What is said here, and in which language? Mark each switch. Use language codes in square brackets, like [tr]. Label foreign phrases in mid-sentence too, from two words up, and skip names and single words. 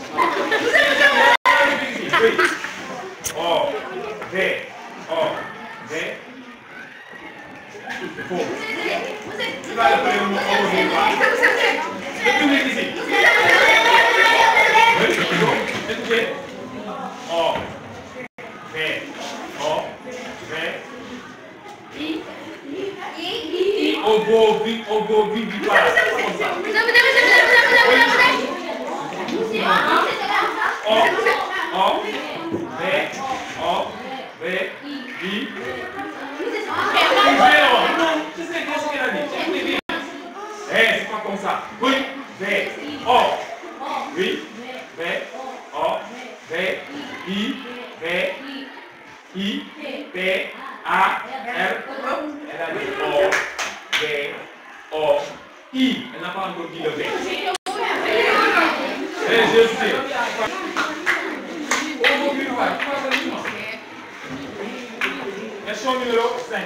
[fr] Oui. O, V, O, V. Faux. Tu vas appeler le mot ovovivipare. Le public ici. Oui. Écoutez. O, V, O, V, I. Ovovivipare. O, V, O, V, I. Non, tu sais ce qu'elle a dit. C'est pas comme ça. Oui, V, O. Oui, V, O, V, I, V, I, P, A, R. Elle a dit O, V, O, I. Elle n'a pas encore dit le V. Et je sais. Question numéro 5.